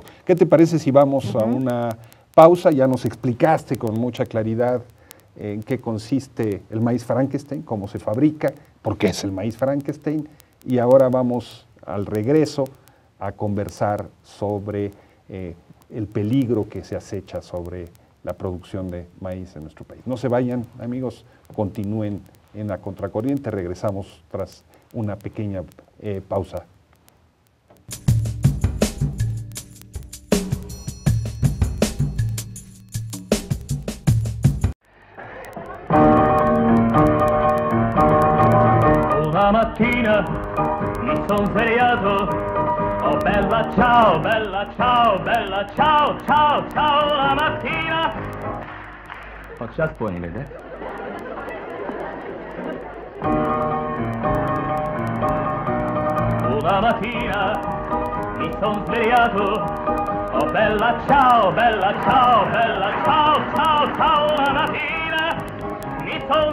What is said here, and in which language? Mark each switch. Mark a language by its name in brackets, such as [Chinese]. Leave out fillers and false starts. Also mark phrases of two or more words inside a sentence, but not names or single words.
[Spanish] ¿Qué te parece si vamos a una pausa? Ya nos explicaste con mucha claridad en qué consiste el maíz Frankenstein, cómo se fabrica, por qué es el maíz Frankenstein, y ahora vamos al regreso a conversar sobre el peligro que se acecha sobre la producción de maíz en nuestro país. No se vayan, amigos, continúen en la contracorriente, regresamos tras una pequeña pausa. [Italian] Una mattina mi son svegliato, oh bella ciao, ciao, ciao, la mattina. [English] What's that funny, lady? [Italian] Una mattina mi son svegliato, oh bella ciao, ciao, ciao, la mattina mi son